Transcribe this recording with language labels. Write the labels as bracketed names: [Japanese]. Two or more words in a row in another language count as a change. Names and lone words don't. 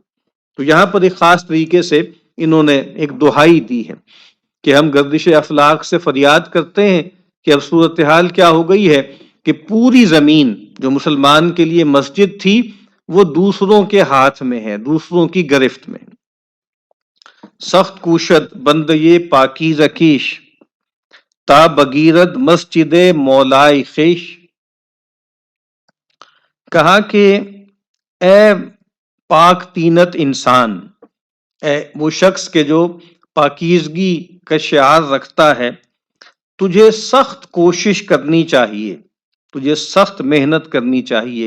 [Urdu] تو یہاں پر ایک خاص طریقے سے انہوں نے ایک دہائی دی ہے کہ ہم گردش اخلاق سے فریاد کرتے ہیں کہ اب صورتحال کیا ہو گئی ہے کہ پوری زمین جو مسلمان کے لیے مسجد تھی وہ دوسروں کے ہاتھ میں ہے، دوسروں کی گرفت میں۔ [Persian] سخت کوشد بند یہ پاکیزہ کیش، تا بگیرد مسجد مولائے خیش، [Urdu] کہا کہ اے پاک تینت انسان، اے وہ شخص کے جو پاکیزگی کا شعار رکھتا ہے، تجھے سخت کوشش کرنی چاہیے، تجھے سخت محنت کرنی چاہیے۔